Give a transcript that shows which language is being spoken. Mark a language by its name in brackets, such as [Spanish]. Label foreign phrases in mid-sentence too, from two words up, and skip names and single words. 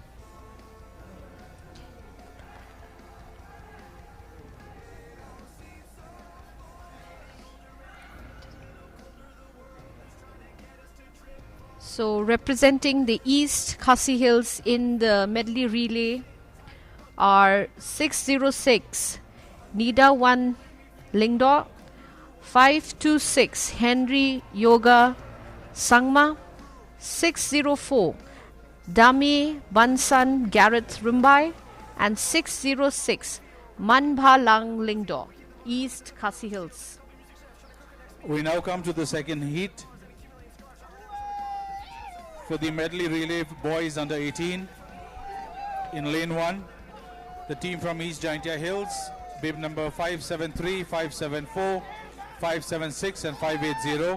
[English] So representing the East Khasi Hills in the medley relay are 6:06 Nida 1 Lingdo, 5:26 Henry Yoga Sangma, 6:04 Dami Bansan Gareth Rumbai, and 6:06 Mbhalang Lingdo, East Khasi Hills. We now come to the second heat for the medley relay boys under 18. In lane 1, the team from East Jaintia Hills, bib number 573, 574, 576 and 580.